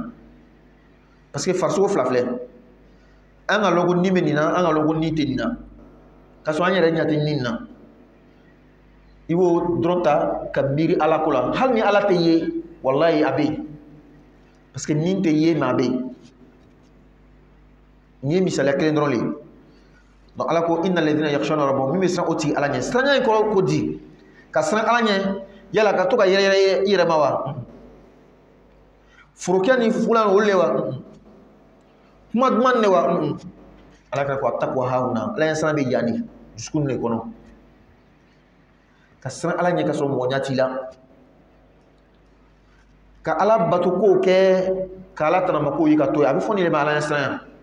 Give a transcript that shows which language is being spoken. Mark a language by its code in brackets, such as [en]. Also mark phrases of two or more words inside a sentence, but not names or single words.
[fr] Parce que [bm] farisogo fila filɛ an ka lɔn ko nin bɛ nin na an ka lɔn ko nin tɛ nin na ka sɔrɔ an yɛrɛ ɲɛ tɛ nin na i b'o dɔrɔn ta ka miiri ala ko la hali ni ala tɛ ye walayi a bɛ yen [fr] parce que [bm] nin tɛ ye mais a bɛ yen nin ye misaliya kelen dɔrɔn de ye donc ala ko [ar] إن الذين يخشون ربهم [bm] min bɛ siran o tigi ala ɲɛ siranya in kɔrɔ ko di ka siran ala ɲɛ yala ka to ka yɛrɛ i yɛrɛ ma wa forokɛ ni fulan olu le wa kuma duman ne wa ala ka ko [ar] التقوى هاهنا [bm] ala ɲɛ siran bɛ yanni dusukun de kɔnɔ ka siran ala ɲɛ ka sɔrɔ mɔgɔ ɲɛ t'i la ka ala bato ko kɛ ka ala tanama ko yi ka to a bɛ fɔ nin de ma ala ɲɛ siran